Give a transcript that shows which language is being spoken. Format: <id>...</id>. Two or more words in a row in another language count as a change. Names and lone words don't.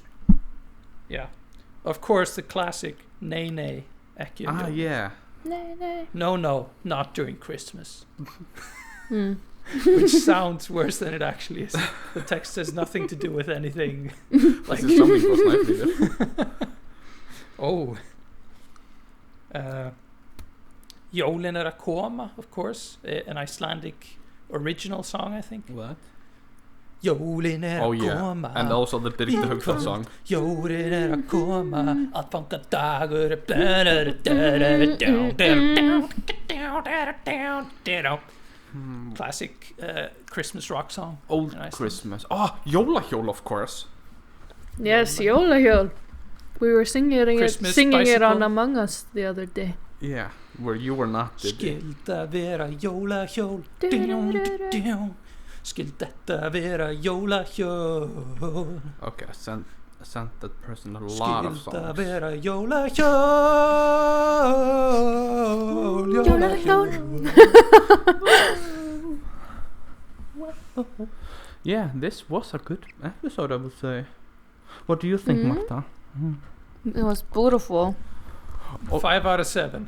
<en>Yeah. Of course, the classic Nay Nay. Yeah. Nay, nay. No, not during Christmas. Which sounds worse than it actually is. The text has nothing to do with anything. Like this is something for Snæfriður. Oh. Jólin er að koma, of course. An Icelandic original song, I think. What? Jólin er að koma. And also the Birgitta Haugstad song. Jólin er að koma,</en> <is>að fanga dagur</is> <en>classic Christmas rock song. Old Christmas. Jólahjól, of course. Yes, Jólahjól. We were singing it on Among Us the other day. Yeah, where you were not.</en> <is>Skylda vera jólahjól. Skylda vera jólahjól.</is> <en>Okay, I sent that person a lot of songs.</en> <is>Skylda vera jólahjól.</is> <en>Yeah, this was a good episode, I would say. What do you think, Marta? It was beautiful. 5 out of 7.</en>